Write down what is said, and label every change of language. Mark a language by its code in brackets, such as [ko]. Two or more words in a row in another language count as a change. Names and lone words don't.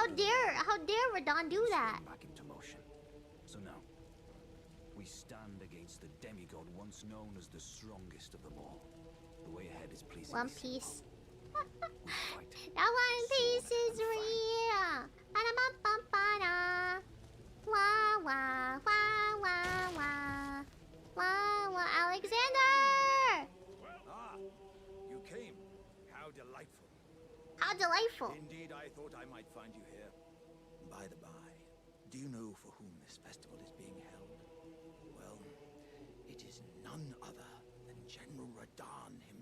[en] out of the way, dare Radahn do he'll that? spring back into motion. So now, we stand against the demigod once known as the strongest of them all. The way ahead is pleasing. One Piece. We fight. That One Piece is real. Ba-da-bum-bum-ba-da. Wah wah wah wah wah wah wah. Alexander! Ah, you came. How delightful. How delightful. Indeed, I thought I might find you here. By the by, do you know for whom this festival is being held? Well, it is none other than General Radahn himself.